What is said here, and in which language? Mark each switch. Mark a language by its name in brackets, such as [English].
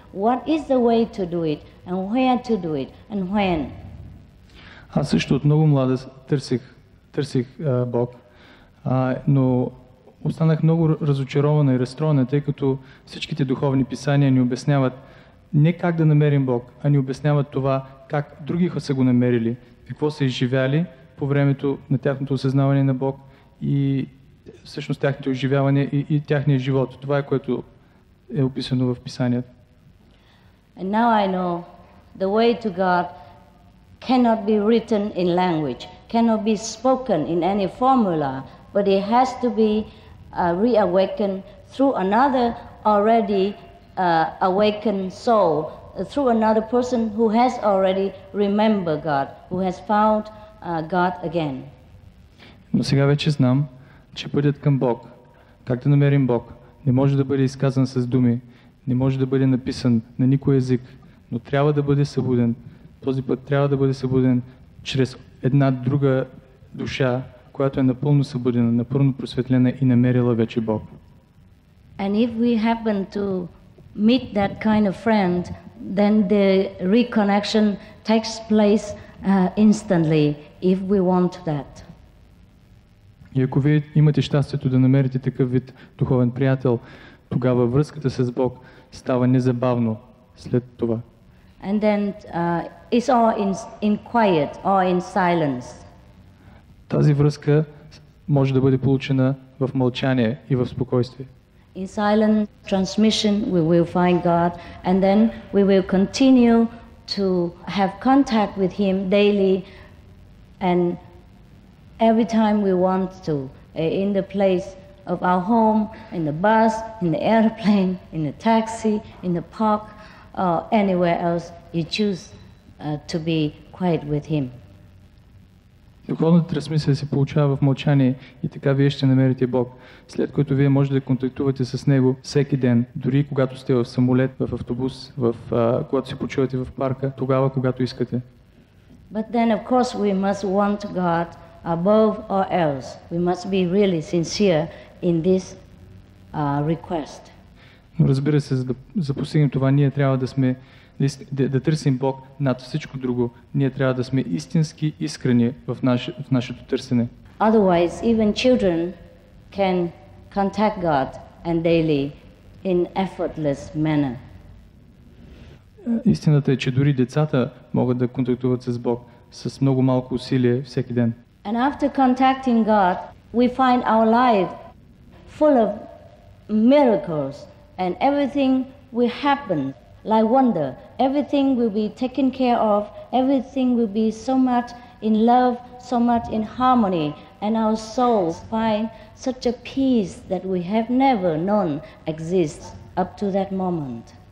[English] What is the way to do it and where to do it and when? [Bulgarian] Аз също от много млада търсих Бог, но останах много разочарована и разстроена, тъй като всичките духовни писания ни обясняват не как да намерим Бог, а ни обясняват това как други са го намерили, какво са изживяли по времето на тяхното осъзнаване на Бог и всъщност тяхното изживяване и тяхния живот. Това е което е описано в Писанието. [English] And now I know the way to God cannot be written in language, cannot be spoken in any formula, but it has to be reawakened through another already awakened soul, through another person who has already remembered God, who has found God again. [Bulgarian] Но сега вече знам, че пътят към Бог, как да намерим Бог, не може да бъде изказан с думи, не може да бъде написан на никой език, но трябва да бъде събуден. Този път трябва да бъде събуден чрез една друга душа, която е напълно събудена, напълно просветлена и намерила вече Бог. [English] And if we happen to meet that kind of friend, then the reconnection takes place instantly, if we want that. [Bulgarian] И ако вие имате щастието да намерите такъв вид духовен приятел, тогава връзката с Бог става незабавно след това. [English] And then it's all in quiet or in silence. [Bulgarian] Тази връзка може да бъде получена в мълчание и в спокойствие. [English] In silent transmission we will find God, and then we will continue to have contact with Him daily, and every time we want to, in the place of our home, in the bus, in the airplane, in the taxi, in the park, or anywhere else, you choose to be quiet with Him. [Bulgarian] Духовната трансмисия се получава в мълчание и така вие ще намерите Бог, след което вие можете да контактувате с Него всеки ден, дори когато сте в самолет, в автобус, когато се почувате в парка, тогава, когато искате. [English] But then, of course, we must want God above all else. We must be really sincere in this request. [Bulgarian] Но разбира се, за да постигнем това, ние трябва да търсим Бог над всичко друго. Ние трябва да сме истински искрени в нашето търсене. [English] Otherwise, even children can contact God and daily in effortless manner. [Bulgarian] Истината е, че дори децата могат да контактуват с Бог с много малко усилие всеки ден. [English] And after contacting God, we find our life full of miracles, and everything will happen like wonder. Everything will be taken care of. Everything will be so much in love, so much in harmony, and our souls find such a peace that we have never known exists up to that moment.